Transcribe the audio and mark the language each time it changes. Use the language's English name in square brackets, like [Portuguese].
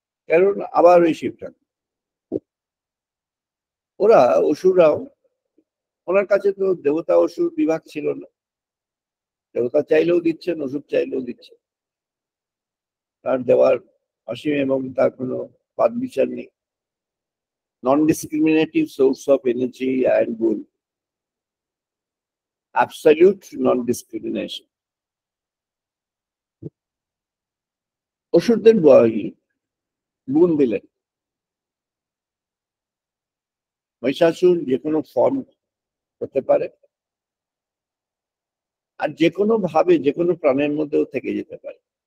[Bangla] কারণ আবার ওই শিব ঠাকুর, ওরা অসুররাও, ওনার কাছে তো দেবতা অসুর বিভাগ ছিল না, দেবতা চাইলেও দিচ্ছেন, অসুর চাইলেও দিচ্ছেন, তার দেওয়ার অসীম এবং তার কোনো বাদ বিচার নেই। [English] Non-discriminative source of energy and good, absolute non-discrimination. [Bangla] অসুরদের গুণ দিলেন, মহিষাসুর যে কোনো ফর্ম হতে পারে, আর যে কোনো ভাবে যে কোনো প্রাণের মধ্যেও থেকে যেতে পারে।